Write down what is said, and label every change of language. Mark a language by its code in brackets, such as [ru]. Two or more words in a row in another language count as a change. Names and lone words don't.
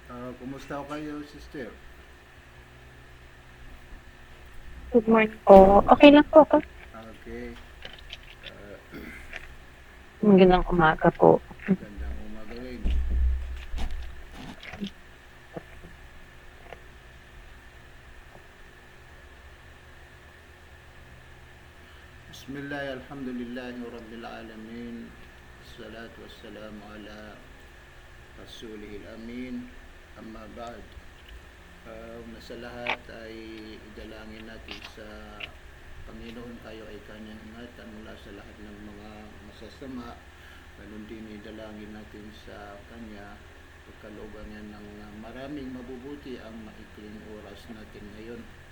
[tl] Kumusta ko kayo, sister? [en] Good morning [tl] po. Okay lang po ako. Okay. Uh, Magandang umaga po. Gandang umaga rin. [ar] بسم الله، الحمد لله رب العالمين. الصلاة والسلام على رسوله الأمين. أما بعد. [tl] Una sa lahat ay idalangin natin sa Panginoon tayo ay kanyang ingatan mula sa lahat ng mga masasama. Ganun din idalangin natin sa kanya pagkalooban niya ng maraming mabubuti ang maikling oras natin ngayon.